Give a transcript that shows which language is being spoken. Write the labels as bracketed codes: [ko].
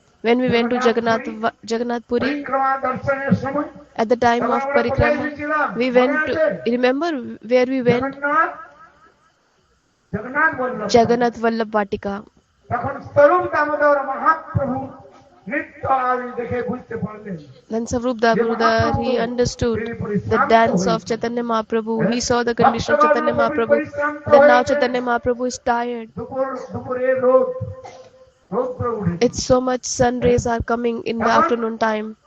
[en] when we went to Jagannath Puri, [bn] পরিক্রমা দর্শনের সময় [en] at the time of Parikrama, we went to, remember where we went? [bn] Jagannath Jagannath বলল [en] Jagannath Vallabh Vatika. [bn] তখন স্বরূপ দামোদর মহাপ্রভু নৃত্য আদি দেখে বুঝতে পারলেন [en] Then Swarup Damodar, he understood the dance of Chaitanya Mahaprabhu. He saw the condition of Chaitanya Mahaprabhu. Then now Chaitanya Mahaprabhu is tired. [bn] দুপুরে রোদ উঠে [en] It's so much sun rays are coming in the afternoon time.